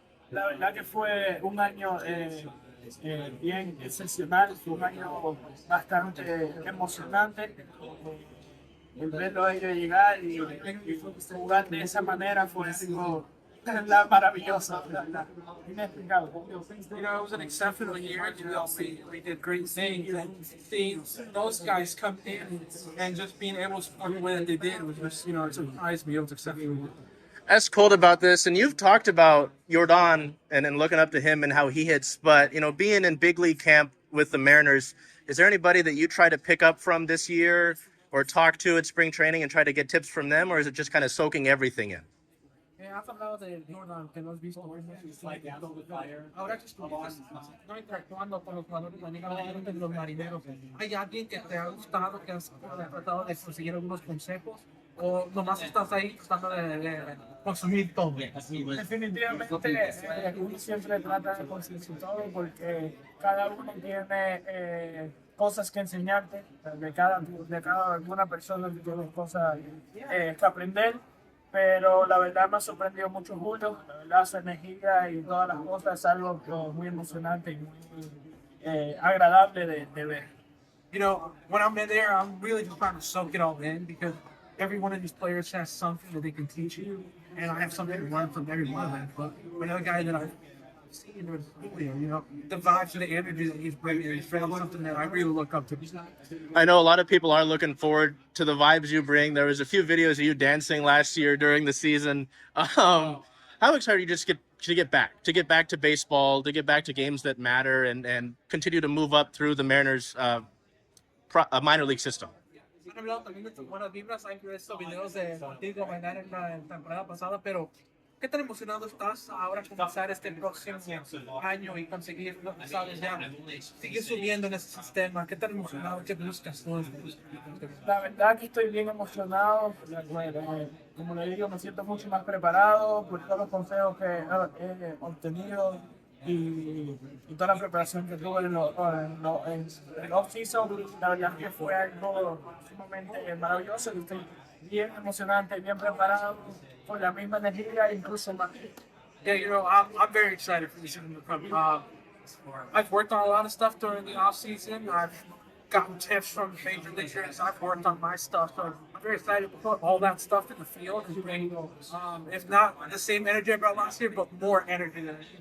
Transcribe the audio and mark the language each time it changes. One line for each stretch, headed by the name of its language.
Spanish: La verdad que fue un año bien excepcional, fue un año bastante emocionante. El verlo a ellos llegar y jugar de esa manera fue algo maravilloso, inexplicable.
English: You know, it was an exceptional year. We did great things, and seeing those guys come in and just being able to perform the way that they did was just, it surprised me. It was exceptional. Asked Colt about this, and you've talked about Jordan and looking up to him and how he hits, but, being in big league camp with the Mariners, is there anybody that you try to pick up from this year or talk to at spring training and try to get tips from them, or is it just kind of soaking everything in?
Spanish: Has hablado de Jordan, que lo has visto ahora que estás no interactuando con los jugadores de la Liga de los Marineros. ¿Hay alguien que te ha gustado, que has tratado de conseguir algunos consejos? ¿O nomás estás ahí tratando de consumir todo? Definitivamente uno siempre trata de conseguir todo porque cada uno tiene cosas que enseñarte, de cada alguna persona tiene cosas que aprender. Pero la verdad me ha sorprendido mucho Julio, la verdad su energía y todas las cosas es algo muy emocionante y muy agradable de ver.
English: When I'm in there, I'm really just trying to soak it all in because every one of these players has something that they can teach you, and I have something to learn from every one of them. But another guy that I've seen was Julio, the vibes and the energy that he's bringing is something that I really look up to. I know a lot of people are looking forward to the vibes you bring. There was a few videos of you dancing last year during the season. How excited are you just to get back to baseball, to get back to games that matter, and continue to move up through the Mariners minor league system?
Spanish: Han hablado también de buenas vibras. Hay estos videos de contigo bailar en la temporada pasada, pero ¿qué tan emocionado estás ahora comenzar este próximo año y conseguir, sabes, ya seguir subiendo en ese sistema? ¿Qué tan emocionado, qué buscas tú? La verdad que estoy bien emocionado, como le digo, me siento mucho más preparado por todos los consejos que he obtenido y toda la preparación que tuve en el off-season. La verdad que fue algo sumamente maravilloso y estoy bien emocionante, bien preparado, con la misma energía, incluso más.
English: Yeah, I'm very excited for this season to come. I've worked on a lot of stuff during the off season. I've gotten tips from major leaguers. I've worked on my stuff. So I'm very excited to put all that stuff in the field and bring, if not the same energy I brought last year, but more energy than